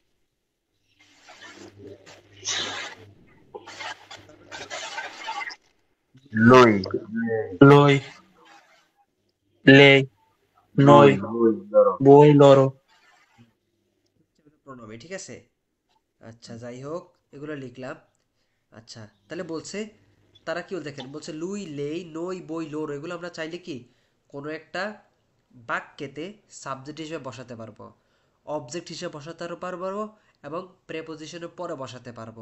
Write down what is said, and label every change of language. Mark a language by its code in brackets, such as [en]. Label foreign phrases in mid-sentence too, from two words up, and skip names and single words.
[it] lui Lui, lei, lui noi, lui loro voi, loro. [bn] প্রণবী, ঠিক আছে। আচ্ছা যাই হোক, এগুলো লিখলাম। আচ্ছা তাহলে বলছে তারা কি বল দেখেন, বলছে [it] lui lei noi voi loro, [bn] এগুলো আমরা চাইলে কি কোনো একটা বাক্যেতে সাবজেক্ট হিসেবে বসাতে পারবো, অবজেক্ট হিসেবে বসাতে পারবো, এবং প্রেপোজিশনের পরে বসাতে পারবো।